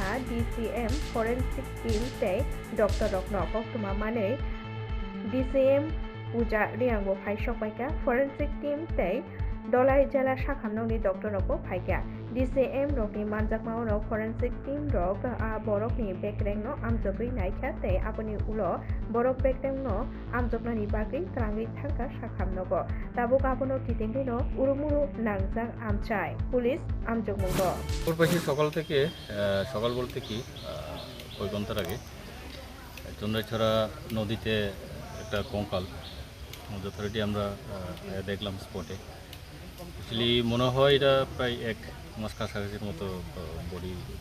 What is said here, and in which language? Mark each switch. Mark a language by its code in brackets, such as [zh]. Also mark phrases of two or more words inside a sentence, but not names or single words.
[trp] DCM [en] forensic team [trp] tei doctor rok no koktuma mane DCM Puja Riangbo phai sokpaika [en] forensic team [trp] tei Dolai jela sakhamnoni doctor rokbo phaika DCM rokni manjakmao no [en] forensic team [trp] rok a borokni bekreng no amjogui naikha tei aboni ulo borok bekreng no amjognani bagui klangui thangka sakhamnogo tabuk abono kitingri no urumuru nangjak amchai police amjogmungo [bn] পূর্বাশী সকাল বলতে কি ওই ঘন্টার আগে চন্দ্রাছড়া নদীতে একটা কঙ্কাল যথারীতি আমরা দেখলাম স্পটে। অ্যাকচুয়ালি মনে হয় এটা প্রায় 1 মাস কাছাকাছির মতো বডি।